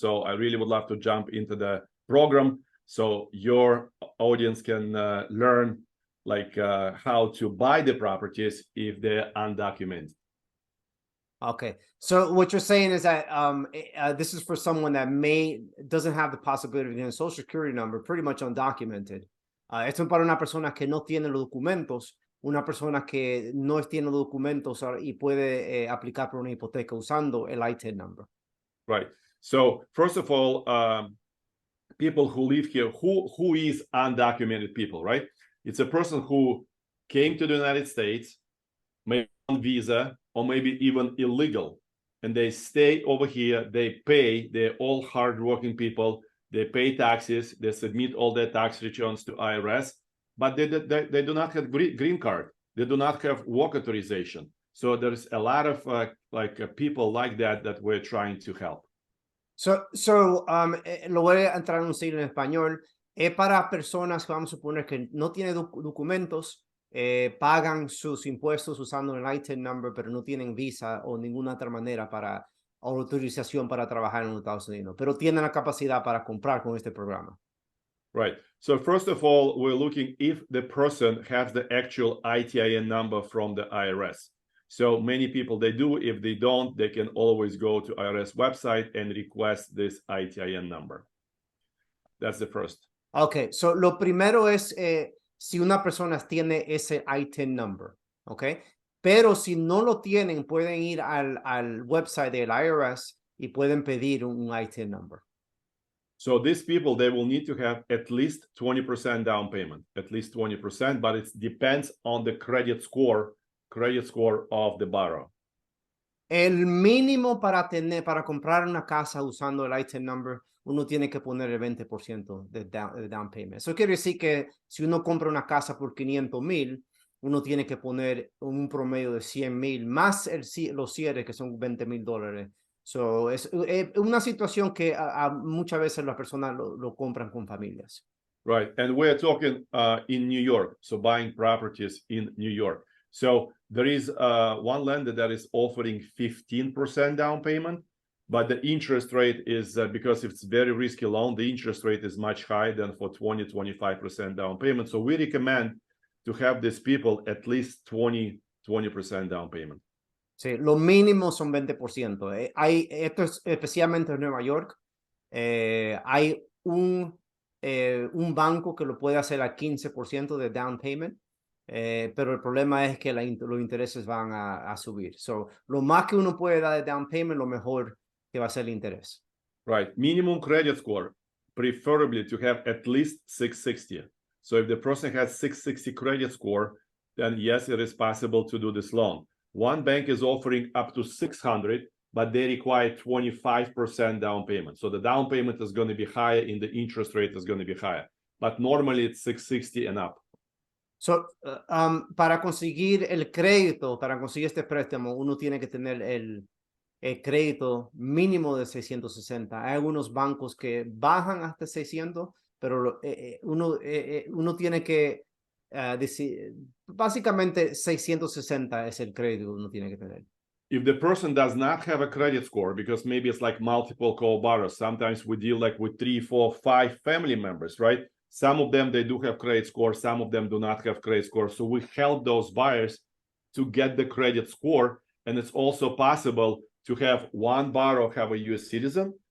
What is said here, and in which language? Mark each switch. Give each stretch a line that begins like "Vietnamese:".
English: So I really would love to jump into the program so your audience can learn how to buy the properties if they're undocumented. Okay, so what you're saying is that this is for someone that doesn't have the possibility of getting a social security number, pretty much undocumented.
Spanish: Esto es para una persona que no tiene los documentos, una persona que no tiene los documentos y puede aplicar por una hipoteca usando el ITIN number.
English: Right. So first of all, people who live here, who is undocumented people, right? It's a person who came to the United States, maybe on visa, or maybe even illegal, and they stay over here, they pay, they're all hardworking people, they pay taxes, they submit all their tax returns to IRS, but they do not have green card, they do not have work authorization. So there's a lot of people like that we're trying to help.
Spanish: So lo voy a traducir en español. Es para personas que vamos a suponer que no tienen documentos, pagan sus impuestos usando el ITIN number, pero no tienen visa o ninguna otra manera para autorización para trabajar en los Estados Unidos, pero tienen la capacidad para comprar con este programa.
English: Right. So first of all, we're looking if the person has the actual ITIN number from the IRS. So many people, they do. If they don't, they can always go to IRS website and request this ITIN number. That's the first.
Spanish: Okay, so lo primero es si una persona tiene ese ITIN number, okay? Pero si no lo tienen, pueden ir al website del IRS y pueden pedir un ITIN number.
English: So these people, they will need to have at least 20% down payment, at least 20%, but it depends on the credit score of the borrower.
Spanish: El mínimo para comprar una casa usando el ITIN number, uno tiene que poner el 20% de down payment. Eso quiere decir que si uno compra una casa por 500,000, uno tiene que poner un promedio de 100,000 más los cierres, que son $20,000. So, es una situación que muchas veces las personas lo compran con familias.
English: Right, and we're talking in New York, so buying properties in New York. So there is one lender that is offering 15% down payment, but the interest rate is, because it's very risky loan, the interest rate is much higher than for 20-25% down payment. So we recommend to have these people at least 20% down payment.
Spanish: Sí, lo mínimo son 20%. Esto es especialmente en Nueva York. Hay un banco que lo puede hacer a 15% de down payment. Pero el problema es que los intereses van a subir. So, lo más que uno puede dar de down payment, lo mejor que va a ser el interés.
English: Right. Minimum credit score, preferably to have at least 660. So if the person has 660 credit score, then yes, it is possible to do this loan. One bank is offering up to 600, but they require 25% down payment. So the down payment is going to be higher and the interest rate is going to be higher. But normally it's 660 and up.
Spanish: So, para conseguir el crédito, para conseguir este préstamo, uno tiene que tener el crédito mínimo de 660. Hay algunos bancos que bajan hasta 600, pero uno tiene que decir, básicamente 660 es el crédito que uno tiene que tener.
English: If the person does not have a credit score, because maybe it's like multiple co-borrowers, sometimes we deal like with 3, 4, 5 family members, right? Some of them, they do have credit score. Some of them do not have credit score. So we help those buyers to get the credit score. And it's also possible to have one borrower have a U.S. citizen